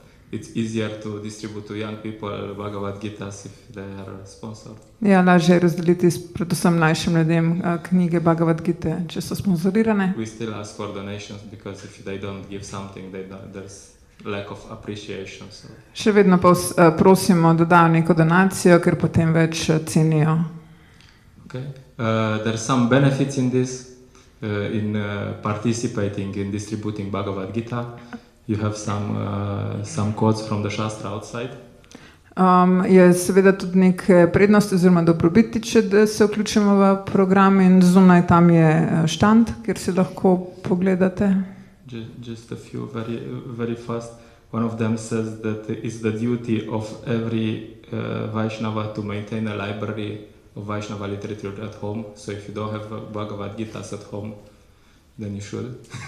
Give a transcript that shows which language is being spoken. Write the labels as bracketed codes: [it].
[en] It's easier to distribute to young people Bhagavad Gitas if they are sponsored. [sl] Ja, lažje je razdeliti predvsem mlajšim ljudem knjige Bhagavad Gite, če so sponzorirane. [en] We still ask for donations because if they don't give something, there's lack of appreciation. So. [sl] Še vedno pa prosimo, da dajo neko donacijo, ker potem več cenijo. [en] Okay. There's some benefits in this, in participating in distributing Bhagavad Gita. You have some quotes from the Shastra outside. [sl] Je seveda tudi neke prednosti oziroma dobrobiti, če se vključimo v program in zunaj tam je štand, kjer si lahko pogledate. [en] Just a few very, very fast. One of them says that it's the duty of every Vaishnava to maintain a library of Vaishnava literature at home. So if you don't have Bhagavad Gitas at home, then you should.